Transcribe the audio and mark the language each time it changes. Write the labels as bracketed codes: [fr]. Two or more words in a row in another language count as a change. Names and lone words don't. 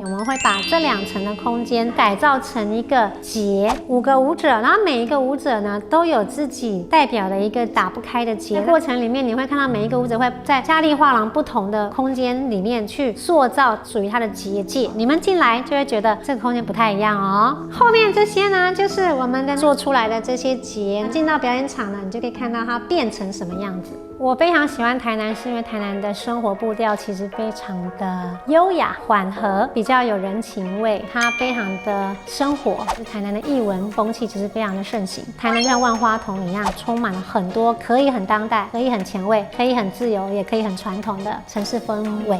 [zh] 我們會把這2層的空間改造成一個節，5個舞者，然後每一個舞者呢都有自己代表的一個打不開的結。過程裡面你會看到每一個舞者會在嘉利畫廊不同的空間裡面去塑造屬於它的結界。你們進來就會覺得這個空間不太一樣哦。後面這些呢，就是我們的做出來的這些結。進到表演場呢，你就可以看到它變成什麼樣子。我非常喜歡台南，是因為台南的生活步調其實非常的優雅緩和，比較有人情味，它非常的生活。台南的藝文風氣其實非常的盛行。台南就像萬花筒一樣，充滿了很多可以很當代、可以很前衛、可以很自由，也可以很傳統的城市氛圍。